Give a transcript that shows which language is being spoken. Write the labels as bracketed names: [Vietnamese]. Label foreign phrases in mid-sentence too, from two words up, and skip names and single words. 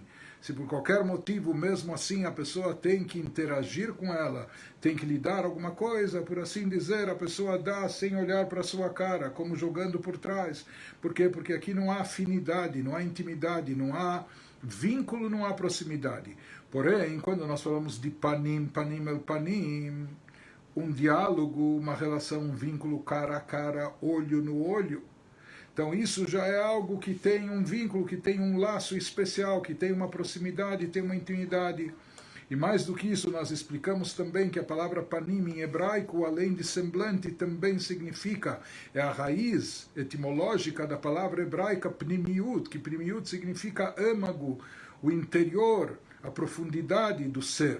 [Portuguese] Se por qualquer motivo, mesmo assim, a pessoa tem que interagir com ela, tem que lhe dar alguma coisa, por assim dizer, a pessoa dá sem olhar para a sua cara, como jogando por trás. Por quê? Porque aqui não há afinidade, não há intimidade, não há vínculo, não há proximidade. Porém, quando nós falamos de panim, [Hebrew] פנים אל פנים, [Portuguese] um diálogo, uma relação, um vínculo cara a cara, olho no olho, então isso já é algo que tem um vínculo, que tem um laço especial, que tem uma proximidade, tem uma intimidade. E mais do que isso, nós explicamos também que a palavra panim em hebraico, além de semblante, também significa, é a raiz etimológica da palavra hebraica pnimiut, que pnimiut significa âmago, o interior, a profundidade do ser.